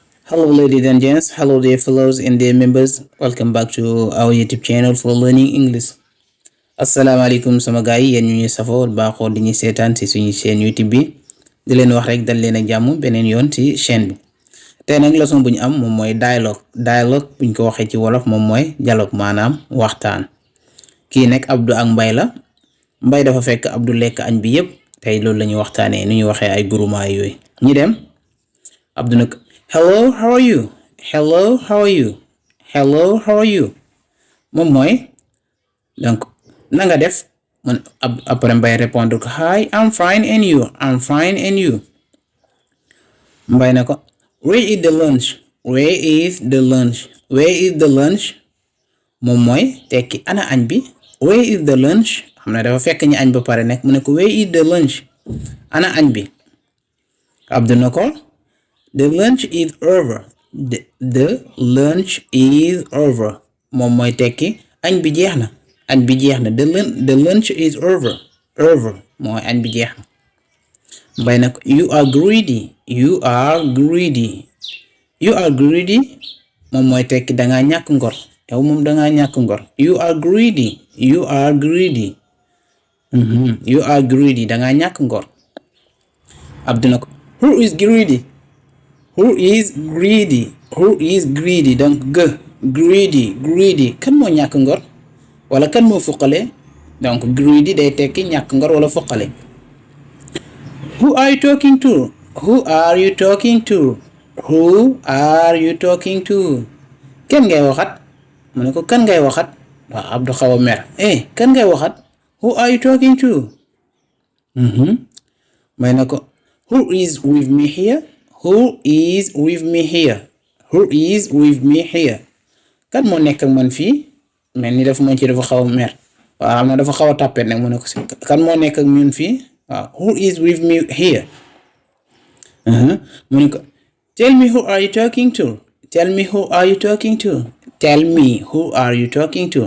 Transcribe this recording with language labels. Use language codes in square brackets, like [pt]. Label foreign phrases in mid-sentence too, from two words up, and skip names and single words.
[en] Hello ladies and gents, hello dear fellows and dear members, welcome back to our YouTube channel for learning English. [wo] Assalamualaikum sama gaay yeen ñu safo baaxo di ñu sétane ci suñu chaîne YouTube bi di leen wax rek dal leen ak jamm benen yoon ci chaîne bi. Tay nak leçon buñ am mom moy dialogue buñ ko waxé ci wolof mom moy dialogue manam waxtaan. Ki nek Abdou ak Mbay la. Mbay dafa fekk Abdou lek añ bi yépp tay loolu lañu waxtané ñu waxé ay groupement yoy. Ñi dem Abdou nak [en] hello, how are you? Hello, how are you? Hello, how are you? [wo] Moom mooy donc na nga def man après Mbay répondre ko [en] hi, I'm fine and you? I'm fine and you? Mbay [wo] na ko [en] where is the lunch? Where is the lunch? Where is the lunch? [wo] Moom mooy tekki ana añ bi? [en] Where is the lunch? [wo] Xam na dafa fekk ñu añ ba pare nekk mu ne ko [en] where is the lunch? [wo] Ana añ bi? Abdou na ko [en] the lunch is over. The lunch is over. [wo] Moom mooy tekki añ bi jeex na. Añ bi jeex na. [en] The lunch is over. Over [wo] mooy añ bi jeex na. [en] Mbay [wo] na ko [en] you are greedy. You are greedy. You are greedy. [wo] Moom mooy tekki dangaa ñàkk ngor. Yow moom dangaa ñàkk ngor. [en] You are greedy. You are greedy. You are greedy. [wo] Dangaa ñàkk ngor. [en] Abdou [wo] na ko [en] who is greedy? Who is greedy? Who is greedy? [wo] Donc greedy kan moo ñàkk ngor wala kan moo fuqale donc greedy day tekki ñàkk ngor wala fuqale. [en] Who are you talking to? Who are you talking to? Who are you talking to? [wo] Kan ngay waxat mu ne ko kan ngay waxat waaw Abdou xaw a mer kan ngay waxat [en] who are you talking to? [wo] May na ko [en] who is with me here? Who is with me here? Who is with me here? [wo] Kan moo nekk ak man fii mel ni dafa xaw a mer waaw xam na dafa xaw a tàppet nag mu ne ko si kan moo nekk ak ñun fii waaw [en] who is with me here? [wo] Mu ne ko [en] tell me who are you talking to? Tell me who are you talking to? Tell me who are you talking to?